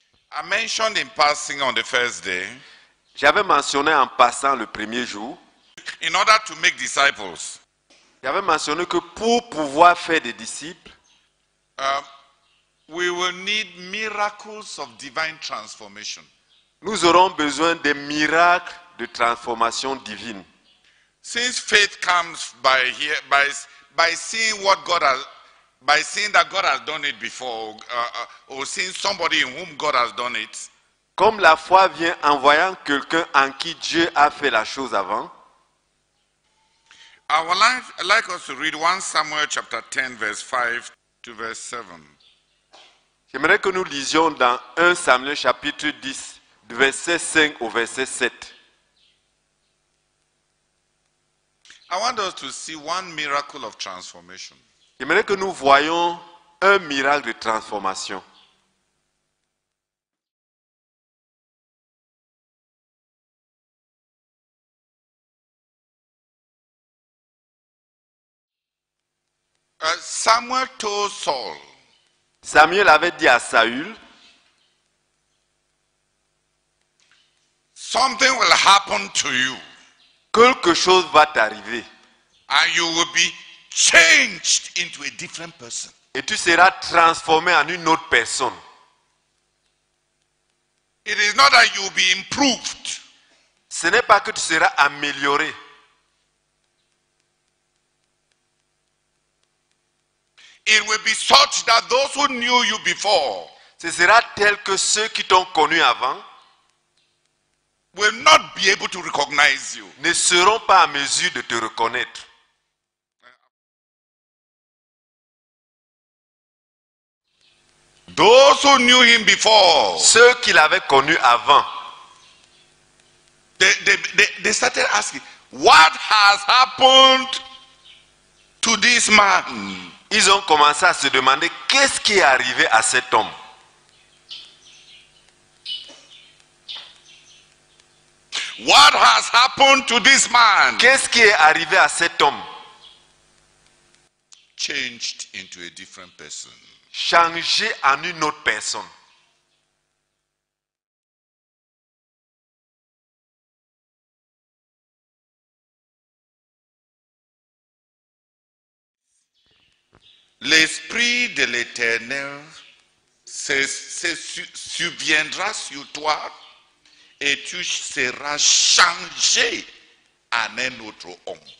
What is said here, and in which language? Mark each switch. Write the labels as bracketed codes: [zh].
[en] I mentioned in passing on the first day, [fr] J'avais mentionné en passant le premier jour, [en] in order to make disciples, [fr] j'avais mentionné que pour pouvoir faire des disciples, [en] we will need miracles of divine transformation. [fr] nous aurons besoin des miracles de transformation divine. [en] Since faith comes by seeing what God has, by seeing that God has done it before, or seeing somebody in whom God has done it, [fr] Comme la foi vient en voyant quelqu'un en qui Dieu a fait la chose avant, [en] I would like us to read 1 Samuel chapter 10, verse 5 to verse 7. [fr] j'aimerais que nous lisions dans 1 Samuel chapitre 10, du verset 5 au verset 7. [en] I want us to see one miracle of transformation. [fr] J'aimerais que nous voyions un miracle de transformation. [en] Samuel told Saul, [fr] Samuel avait dit à Saül, [en] something will happen to you [fr] quelque chose va t'arriver [en] and you will be changed into a different person. [fr] et tu seras transformé en une autre personne. [en] It is not that you will be improved. [fr] Ce n'est pas que tu seras amélioré. [en] It will be such that those who knew you before [fr] Ce sera tel que ceux qui t'ont connu avant [en] will not be able to recognize you. [fr] ne seront pas en mesure de te reconnaître. [en] Those who knew him before, [fr] Ceux qui l'avaient connu avant, [en] they started asking, what has happened to this man? [fr] ils ont commencé à se demander qu'est-ce qui est arrivé à cet homme. [en] What has happened to this man? [fr] Qu'est-ce qui est arrivé à cet homme? [en] Changed into a different person. [fr] Changé en une autre personne. L'Esprit de l'Éternel se souviendra sur toi et tu seras changé en un autre homme.